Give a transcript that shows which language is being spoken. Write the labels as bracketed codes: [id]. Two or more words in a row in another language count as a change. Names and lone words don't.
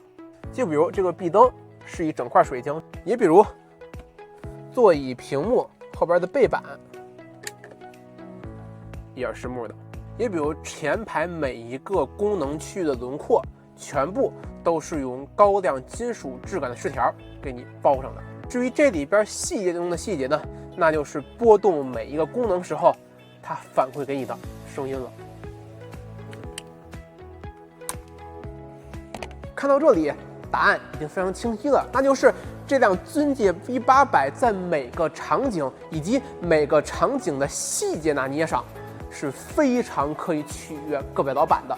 [zh] 就比如這個壁燈是一整塊水晶，也比如座椅屏幕後邊的背板也是實木的，也比如前排每一個功能區域的輪廓，全部都是用高亮金屬質感的飾條給你包上的。至於這裡邊細節中的細節呢，那就是撥動每一個功能時候它反饋給你的聲音了。看到這裡，答案已經非常清晰了，那就是这輛尊界 V800在每个场景以及每个场景的細節拿捏上是非常可以取悦各位老板的。